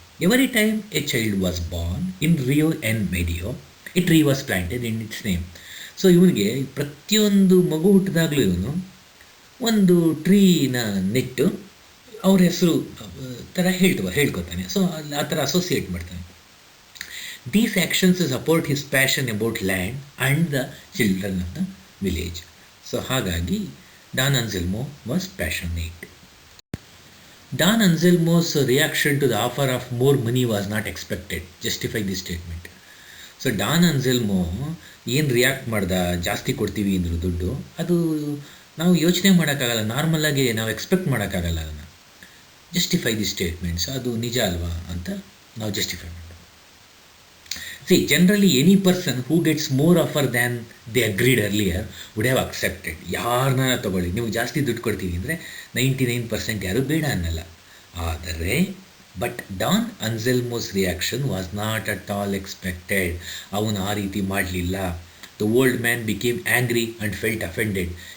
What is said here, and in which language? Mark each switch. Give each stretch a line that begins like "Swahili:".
English: Every time a child was born in Rio en Medio a tree was planted in its name.
Kannada: So ಇವನಿಗೆ ಪ್ರತಿಯೊಂದು ಮಗು ಹುಟ್ಟಿದಾಗಲೂ ಇವನು ಒಂದು ಟ್ರೀನ ನೆಟ್ಟು ಅವ್ರ ಹೆಸರು ಥರ ಹೇಳ್ಕೊತಾನೆ. ಸೊ ಆ ಥರ ಅಸೋಸಿಯೇಟ್ ಮಾಡ್ತಾನೆ.
English: These actions support his passion about land and the children of the village. So ಹಾಗಾಗಿ Don Anselmo was passionate. Don Anselmo's reaction to the offer of more money was not expected. Justify this statement.
Kannada: So Don Anselmo ಏನು react ಮಾಡ್ದ, ಜಾಸ್ತಿ ಕೊಡ್ತೀವಿ ಅಂದರು ದುಡ್ಡು, ಅದು ನಾವು ಯೋಚನೆ ಮಾಡೋಕ್ಕಾಗಲ್ಲ, ನಾರ್ಮಲಾಗಿ ನಾವು ಎಕ್ಸ್ಪೆಕ್ಟ್ ಮಾಡೋಕ್ಕಾಗಲ್ಲ ಅದನ್ನು.
English: justify the statements,
Kannada: ಅದು ನಿಜ ಅಲ್ವಾ ಅಂತ ನಾವು ಜಸ್ಟಿಫೈ ಮಾಡೋದು.
English: See, generally any person who gets more offer than they agreed earlier would have accepted.
Kannada: ಯಾರನ್ನ ತೊಗೊಳ್ಳಿ, ನಿಮಗೆ ಜಾಸ್ತಿ ದುಡ್ಡು ಕೊಡ್ತೀವಿ ಅಂದರೆ 99% ಯಾರೂ ಬೇಡ ಅನ್ನಲ್ಲ.
English: ಆದರೆ but Don Anselmo's reaction was not at all expected.
Kannada: ಅವನು ಆ ರೀತಿ ಮಾಡಲಿಲ್ಲ.
English: The old man became angry and felt offended.